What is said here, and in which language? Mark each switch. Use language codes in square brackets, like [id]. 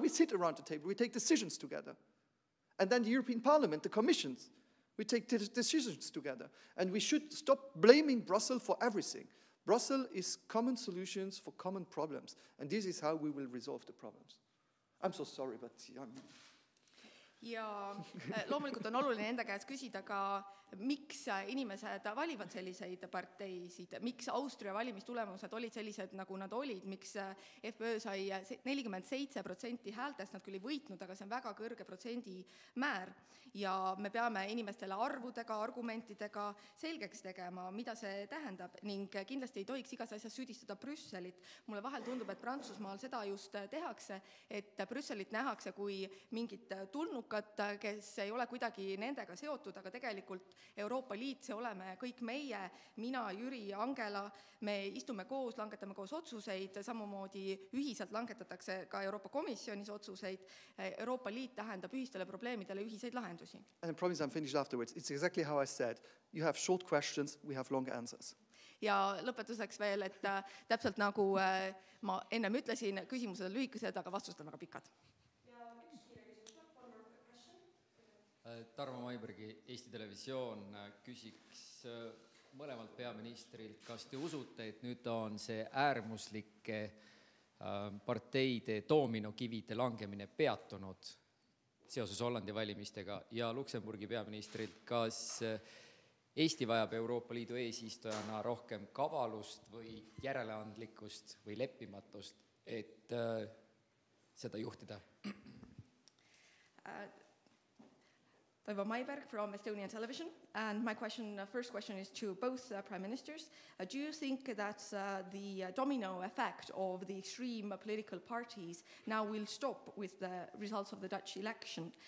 [en] We sit around the table, we take decisions together. And then the European Parliament, the commissions, we take decisions together. And we should stop blaming Brussels for everything. Brussels is common solutions for common problems. And this is how we will resolve the problems. I'm so sorry, but... [et] Ja loomulikult on oluline enda käest küsida ka, miks inimesed valivad selliseid parteisid, miks Austria valimistulemused olid sellised, nagu nad olid, miks FPÖ sai 47% häältest, nad küll ei võitnud, aga see on väga kõrge protsendi määr. Ja me peame inimestele arvudega, argumentidega selgeks tegema, mida see tähendab, ning kindlasti ei tohiks igas asjas süüdistada Brüsselit. Mulle vahel tundub, et Prantsusmaal seda just tehakse, et Brüsselit nähakse kui mingit tulnukat, kes ei ole kuidagi nendega seotud, aga tegelikult Euroopa Liit, see oleme kõik meie, mina, Jüri, Angela, me istume koos, langetame koos otsuseid, samamoodi ühiselt langetatakse ka Euroopa Komisjonis otsuseid. Euroopa Liit tähendab ühistele probleemidele ühiseid lahendusi. [en] And I promise I'm finished afterwards. It's exactly how I said. You have short questions, we have long answers. [et] Ja lõpetuseks veel, et täpselt nagu ma ennem ütlesin, küsimused on lühikesed, aga vastused on väga pikad. Tarmo Maibergi, Eesti Televisioon, küsiks mõlemalt peaministrilt, kas te usute, et nüüd on see äärmuslike parteide doominokivide langemine peatunud seoses Hollandi valimistega, ja Luksemburgi peaministrilt, kas Eesti vajab Euroopa Liidu eesistujana rohkem kavalust või järeleandlikkust või leppimatust, et seda juhtida? [en] Toivo Maiberg from Estonian Television, and my first question is to both Prime Ministers. Do you think that the domino effect of the extreme political parties now will stop with the results of the Dutch election?